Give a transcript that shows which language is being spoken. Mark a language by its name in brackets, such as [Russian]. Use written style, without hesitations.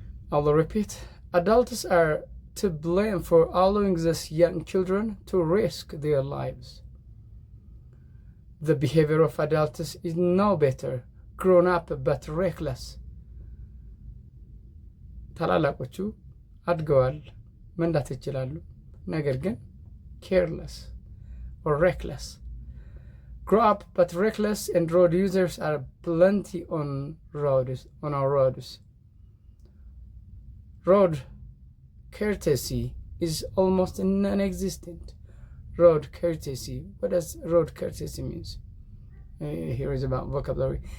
[English] I'll repeat. Adults are to blame for allowing these young children to risk their lives. The behavior of adults is no better grown up but reckless. [Amharic] ታላላቆቹ አድገዋል፣ መንዳት ይችላሉ፣ ነገር ግን [English] careless or reckless. Grow up but reckless, and road users are plenty on our roads. Road courtesy is almost non-existent. Road courtesy. What does road courtesy means? Here is about vocabulary.